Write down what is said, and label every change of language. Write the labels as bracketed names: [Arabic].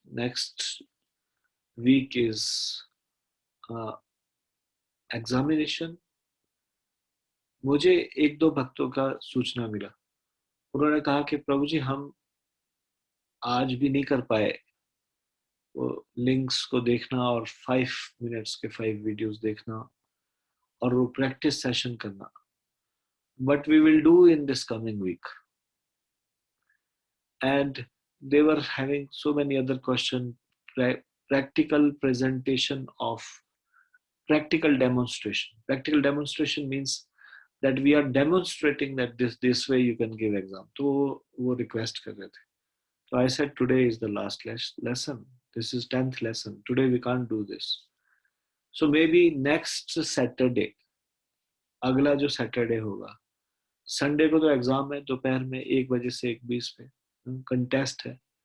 [English] Next week is examination. [Hindi] मुझे एक दो भक्तों का सूचना मिला. उन्होंने कहा कि प्रभु जी हम आज भी नहीं कर पाए वो लिंक्स को देखना और 5 मिनट्स के 5 वीडियोस देखना और वो प्रैक्टिस सेशन करना. [English] But we will do in this coming week. And they were having so many other questions. Practical presentation of practical demonstration. Practical demonstration means that we are demonstrating that this way you can give exam. [Hindi] तो वो request कर रहे थे. [English] So I said today is the last lesson. This is 10th lesson. Today we can't do this. So maybe next Saturday, [Hindi] अगला जो Saturday होगा, Sunday को तो एग्जाम है दोपहर में 1 बजे से 1:20 पे कंटेस्ट है.